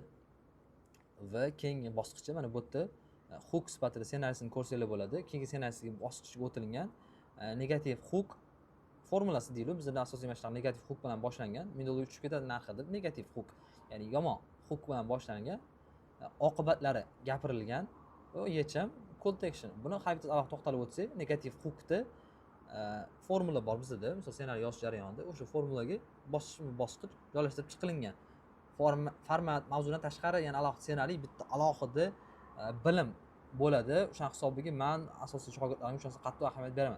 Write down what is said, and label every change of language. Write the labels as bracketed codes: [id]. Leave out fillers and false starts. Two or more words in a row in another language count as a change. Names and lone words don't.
[uz] Va keyingi bosqichda mana bu yerda hook sifatida ssenariysini ko'rsanglar bo'ladi. Keyingi ssenariysiga bosqichga o'tilgan negativ hook formulasi deyiladi. Bizda asosiy mashg'ulot negativ hook bilan boshlangan. $1000 tushib ketadi narxi deb negativ hook. Ya'ni yomon hook bilan boshlangan, oqibatlari gapirilgan, va yechim [en] call to action. [uz] Buni har bitta alohida to'xtalib o'tsak, negativ hookda formula bor bizda, misol ssenariy yozish jarayonida o'sha formulaga bosqich joylashtirib chiqilingan. Format mavzudan tashqari yana alohida ssenariy, bitta alohida bilim bo'ladi. O'sha hisobiga men asosiy shogirdlarimga shuncha qattiq ahamiyat beraman.